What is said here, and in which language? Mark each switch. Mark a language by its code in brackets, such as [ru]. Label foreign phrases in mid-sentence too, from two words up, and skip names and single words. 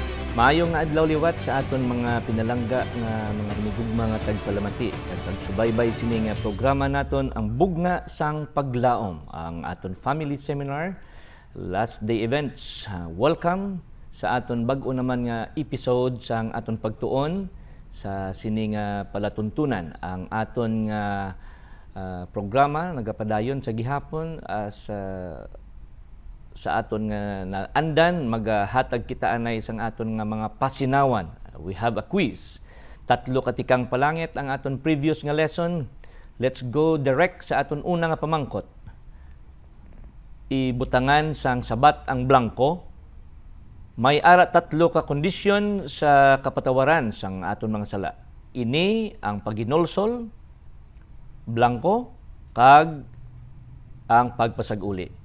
[hil] Maayong nga adlaw liwat sa aton mga pinalangga nga mga hinigugma nga tagpalamati. Kag subaybay sini nga programa naton ang Bugna sang Paglaom, ang aton [en] family seminar, last day events. [hil] Welcome sa aton bag-o naman nga episode sang aton pagtuon sa sini nga palatuntunan ang aton nga programa nagapadayon sa gihapon sa aton nga naandan maghatag kita anay sang aton nga mga pasinawan. [en] We have a quiz. [hil] 3 katikang palangit ang aton previous nga lesson. [en] Let's go direct [hil] sa aton una nga pamangkot. Ibutangan sang sabat ang blanco. May ara 3 ka kondisyon sa kapatawaran sang aton mga sala. Ini ang paginulsol, blanco, kag ang pagpasag-uli.